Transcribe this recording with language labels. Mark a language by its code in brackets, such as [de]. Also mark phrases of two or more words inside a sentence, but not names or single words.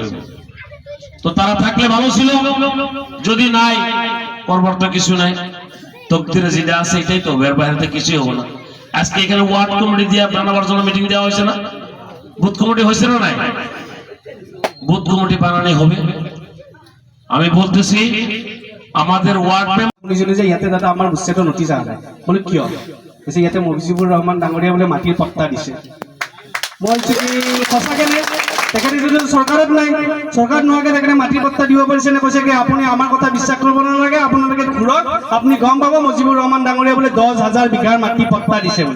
[bn] তো তারা থাকলে ভালো ছিল, যদি নাই করবার তো কিছু নাই, তকদিরে যেটা আছে এটাই তো, এর বাইরে কিছুই হবে না। আজকে এখানে ওয়ার্ড কমিটি দিয়ে বানাবার জন্য মিটিং দেওয়া হয়েছে না? বুথ কমিটি হয়েছে না? নাই, বুথ কমিটি বানানো হবে। আমি বলতেছি আমাদের ওয়ার্ড [as] শুনিছিলো যে ইয়াতে দাদা আমাৰ উচ্ছেদৰ নটিচ অহা নাই। বোলে কিয়? কৈছে ইয়াতে মজিবুৰ ৰহমান ডাঙৰীয়া বোলে মাটিৰ পট্টা দিছে। মই কৈছো কি সঁচাকে নে? তেখেতে যদি চৰকাৰত নাই, চৰকাৰত নোহোৱাকে তেখেতে মাটিৰ পট্টা দিব পাৰিছে নে? কৈছে কি আপুনি আমাৰ কথা বিশ্বাস কৰিব নালাগে, আপোনালোকে ঘূৰক, আপুনি গম পাব মজিবুৰ ৰহমান ডাঙৰীয়া বোলে 10,000 বিঘাৰ মাটি পট্টা দিছে বোলে।